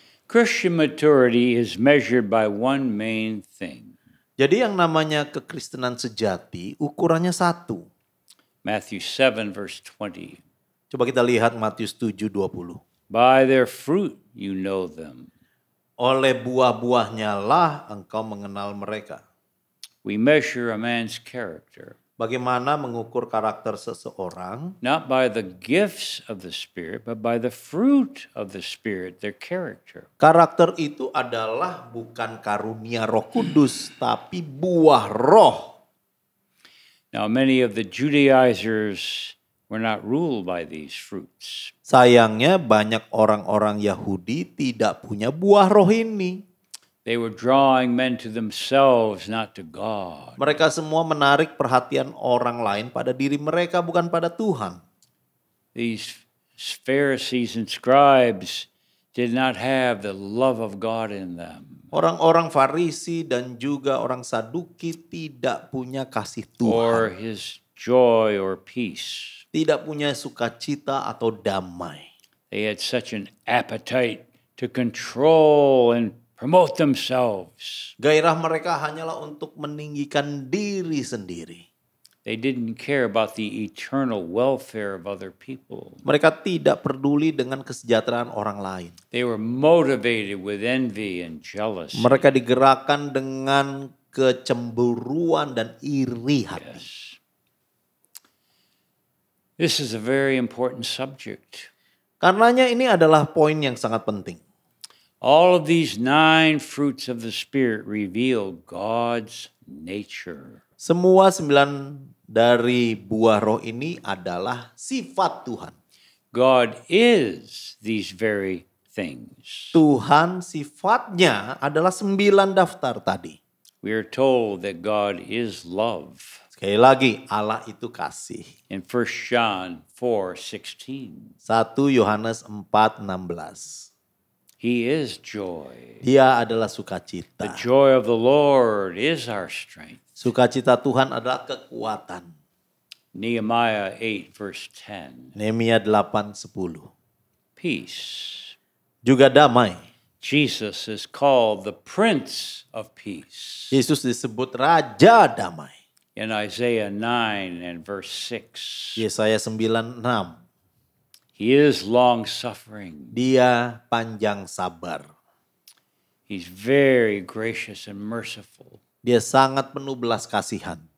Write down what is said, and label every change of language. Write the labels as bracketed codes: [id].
[en] Christian maturity is measured by one main thing. [id] Jadi yang namanya kekristenan sejati ukurannya satu. [en] Matthew 7 verse 20. [id] Coba kita lihat Matius 7:20. [en] By their fruit you know them. [id] Oleh buah-buahnya lah engkau mengenal mereka. [en] We measure a man's character [id] Bagaimana mengukur karakter seseorang? [en] not by the gifts of the Spirit, but by the fruit of the Spirit, their character. [id] Karakter itu adalah bukan karunia Roh Kudus, tapi buah roh. [en] Now, many of the Judaizers were not ruled by these fruits. [id] Sayangnya banyak orang-orang Yahudi tidak punya buah roh ini. [en] They were drawing men to themselves, not to God. [id] Mereka semua menarik perhatian orang lain pada diri mereka, bukan pada Tuhan. [en] These Pharisees and scribes did not have the love of God in them, [id] Orang-orang Farisi dan juga orang Saduki tidak punya kasih [en] or [id] Tuhan. [en] his joy or peace. [id] Tidak punya sukacita atau damai. [en] They had such an appetite to control and promote themselves. [id] Gairah mereka hanyalah untuk meninggikan diri sendiri. [en] They didn't care about the eternal welfare of other people. [id] Mereka tidak peduli dengan kesejahteraan orang lain. [en] They were motivated with envy and jealousy. [id] Mereka digerakkan dengan kecemburuan dan iri hati. [en] Yes. This is a very important subject. [id] Karenanya ini adalah poin yang sangat penting. [en] All of these 9 fruits of the Spirit reveal God's nature. [id] Semua 9 dari buah roh ini adalah sifat Tuhan. [en] God is these very things. [id] Tuhan sifatnya adalah 9 daftar tadi. [en] We are told that God is love. [id] Sekali lagi, Allah itu kasih. [en] In 1 John 4:16, [id] 1 Yohanes 4:16. [en] He is joy. [id] Dia adalah sukacita. [en] The joy of the Lord is our strength. [id] Sukacita Tuhan adalah kekuatan. [en] Nehemiah 8:10. [id] Nehemia 8:10. [en] Peace. [id] Juga damai. [en] Jesus is called the Prince of Peace. [id] Yesus disebut Raja Damai. [en] In Isaiah 9 and verse 6. [id] Yesaya 9:6. [en] He is long-suffering. [id] Dia panjang sabar. [en] He's very gracious and merciful. [id] Dia sangat penuh belas kasihan.